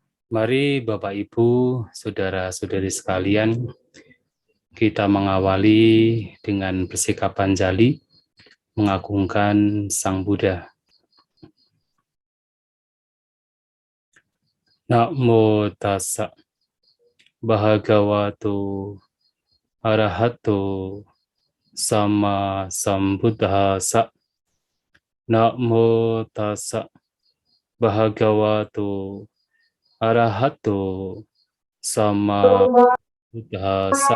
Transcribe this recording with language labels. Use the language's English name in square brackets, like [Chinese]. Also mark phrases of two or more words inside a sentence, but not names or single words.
[Indonesian] Mari Bapak Ibu, saudara-saudari sekalian, kita mengawali dengan persikapan jali, mengagungkan Sang Buddha. [Pali] Namo tassa bhagavato arahato sama sambuddhassa. Namo tassa bhagavato arahato sama buddhassa.